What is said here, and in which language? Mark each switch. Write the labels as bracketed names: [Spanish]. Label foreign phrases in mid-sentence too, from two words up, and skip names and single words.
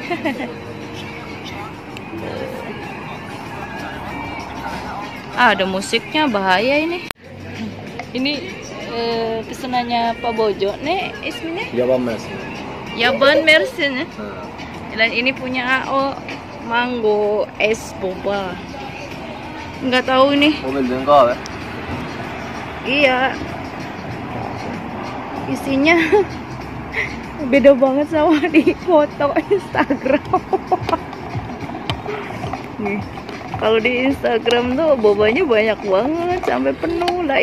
[Indonesian] Ada musiknya, bahaya ini. Ini pesanannya Pak Bojo nih, isminya [Turkish] Yaban Mersin. Yaban Mersin. [Indonesian] Dan ini punya AO, mango es boba. Nggak tahu nih. [Turkish] O bildiğin kahve. [Indonesian] Iya, isinya beda banget sama di foto Instagram. Nih, kalau di Instagram tuh bobanya banyak banget sampai penuh lah.